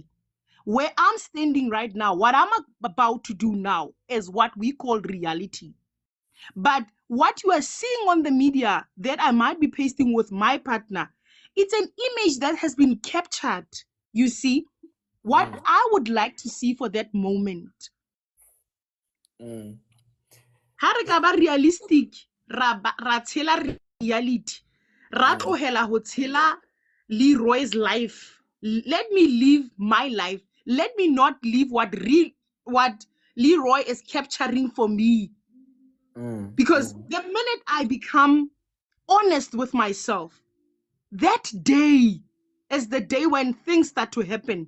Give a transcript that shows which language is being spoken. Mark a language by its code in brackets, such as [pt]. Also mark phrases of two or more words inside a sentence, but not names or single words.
[en] Where I'm standing right now, what I'm about to do now is what we call reality. But what you are seeing on the media that I might be pasting with my partner, it's an image that has been captured. You see, what mm, I would like to see for that moment. mm, [st] Ha re ka ba realistic, ra tshela reality. Ra mm, tlohela ho tshela Leroy's life. [en] Let me live my life. Let me not live what Leroy is capturing for me. mm, Because mm. the minute I become honest with myself, that day is the day when things start to happen.